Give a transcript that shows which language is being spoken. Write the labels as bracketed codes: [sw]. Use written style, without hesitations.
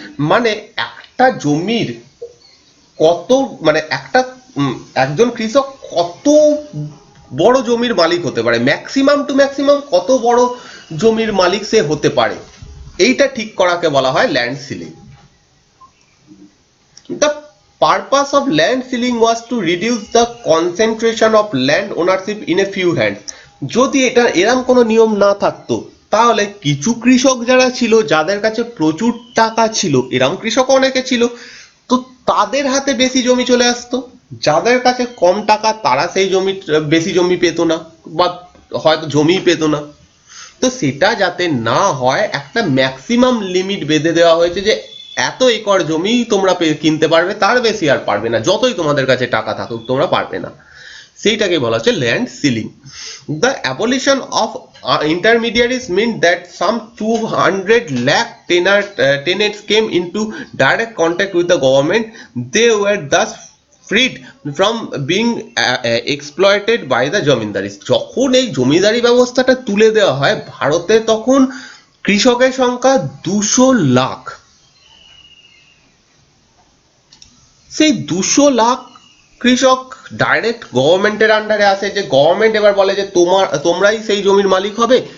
[bn] মানে একটা জমির কত, মানে একজন কৃষক কত বড় জমির মালিক হতে পারে, ম্যাক্সিমাম টু ম্যাক্সিমাম কত বড় জমির মালিক সে হতে পারে, এইটা ঠিক করাকে বলা হয় land ceiling. [en] The purpose of land ceiling was to reduce the concentration of land ownership in a few hands. [bn] যদি এটা এরম কোনো নিয়ম না থাকতো তাহলে কিছু কৃষক যারা ছিল, যাদের কাছে প্রচুর টাকা ছিল, এরম কৃষক অনেকে ছিল, তো তাদের হাতে বেশি জমি চলে আসতো। যাদের কাছে কম টাকা তারা সেই বেশি জমি পেত না, বা হয়তো জমিই পেত না। তো সেটা যাতে না হয় একটা ম্যাক্সিমাম লিমিট বেঁধে দেওয়া হয়েছে, যে এত একর জমি তোমরা কিনতে পারবে, তার বেশি আর পারবে না, যতই তোমাদের কাছে টাকা থাকুক তোমরা পারবে না। সেইটাকে বলা হচ্ছে land ceiling. [en] The abolition of intermediaries meant that some 200 lakh tenants came into direct contact with the government. They were thus freed from being exploited by the zamindari. [bn] যখন এই জমিদারি ব্যবস্থাটা তুলে দেওয়া হয় ভারতে, তখন কৃষকের সংখ্যা 200 লাখ। সেই 200 লাখ কৃষক ডাইরেক্ট গভর্নমেন্টের আন্ডারে আসে, যে গভর্নমেন্ট এবার বলে যে তোমরাই সেই জমির মালিক হবে,